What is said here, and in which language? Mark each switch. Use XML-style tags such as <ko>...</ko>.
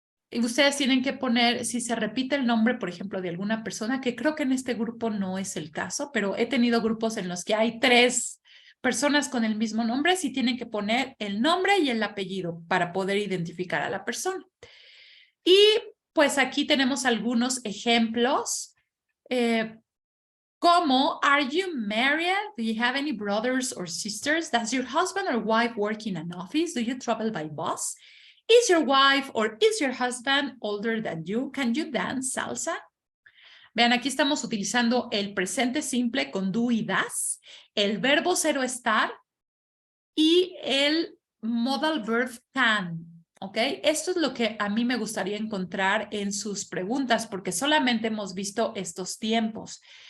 <es>Y ustedes tienen que poner, si se repite el nombre, por ejemplo, de alguna persona, que creo que en este grupo no es el caso, pero he tenido grupos en los que hay 3 personas con el mismo nombre, sí tienen que poner el nombre y el apellido para poder identificar a la persona. Y pues aquí tenemos algunos ejemplos, como,</es> <en>are you married? Do you have any brothers or sisters? Does your husband or wife work in an office? Do you travel by bus? Is your wife or is your husband older than you? Can you dance salsa?</en> <es>Vean, aquí estamos utilizando el presente simple con do y das, el verbo ser o estar y el modal verb can. ¿Ok? Esto es lo que a mí me gustaría encontrar en sus preguntas porque solamente hemos visto estos tiempos.</es>